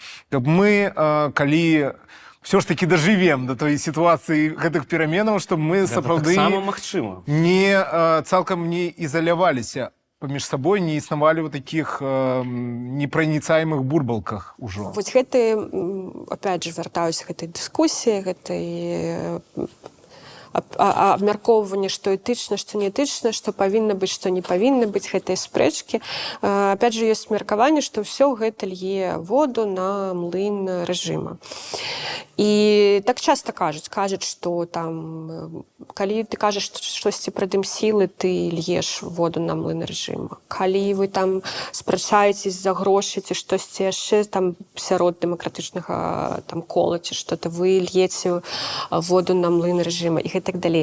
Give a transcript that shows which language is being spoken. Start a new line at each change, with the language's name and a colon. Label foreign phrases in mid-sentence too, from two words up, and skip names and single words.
Belarusian: Каб мы, калі ўсё ж такі дажывем да той сітуацыі гэтых пераменаў, што мы сапраўды не цалкам не ізаляваліся паміж сабой, не існавалі ў такіх непраніцаемых бурбалках ужо. Вось гэты,
Russian: опять же,
Belarusian: вяртаюся гэтай дыскусіі, гэтай абмяркоўванне, што этычна, што не этычна, што павінна быць, што не павінна быць, гэтыя спрэчкі.
Russian: Опять же,
Belarusian: ёсць меркаванне, што ўсё гэта лье воду на млын рэжыма. І так часта кажуць, што там, калі ты кажаш штосьці пра дым-сілы, ты льеш воду на млын рэжыма. Калі вы там спрачаецесь за грошы ці штосьці яшчэ там сярод дэмакратычнага там кола ці што-то, вы льеце воду на млын рэжыма і гэтак далей.